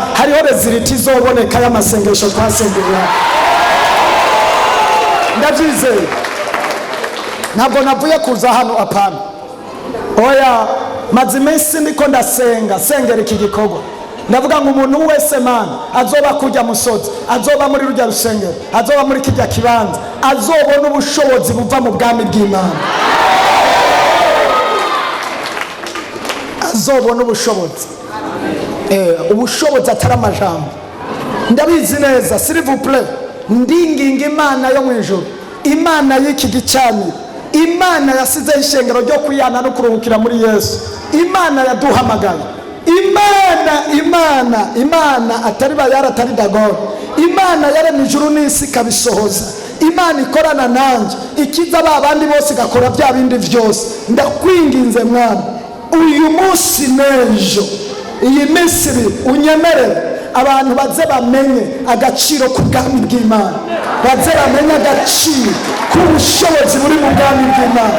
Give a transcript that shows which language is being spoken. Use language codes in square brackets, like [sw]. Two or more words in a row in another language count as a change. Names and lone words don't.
[rn] Hariho reziliti izoboneka y'amasengesho twasengera. Ndabyizeye, ntabwo navuye kuza hano apana. Oya, maze iminsi ndiko ndasenga, sengera iki gikorwa. Ndavuga ngo umuntu wese mana azoba kujya musozi, azoba muri rujya rusengero, azoba muri kijya kibanza, azobona ubushobozi buva mu bwami bw'Imana. Azobona ubushobozi. Ubushobozi atari amajambo. Ndabizi neza, [fr] s'il vous plaît, [rn] ndinginga Imana yo mu ijuru, Imana y'iki gicaniro, Imana yasizeho ishengero ryo kwiyana no kuruhukira muri Yesu. Imana yaduhamagaye. Imana atari bayara atari dagoro. Imana yaremye ijuru n'isi kabisohoza. Imana ikorana nanjye ikiza babandi bose igakora bya bindi byose. Ndakwinginze mwana, uyu munsi n'ejo, iyi minsi unyemerere abantu baze bamenye agaciro k'ubwami bw'Imana, baze bamenye agaciro k'ubushobozi buri mu bwami bw'Imana.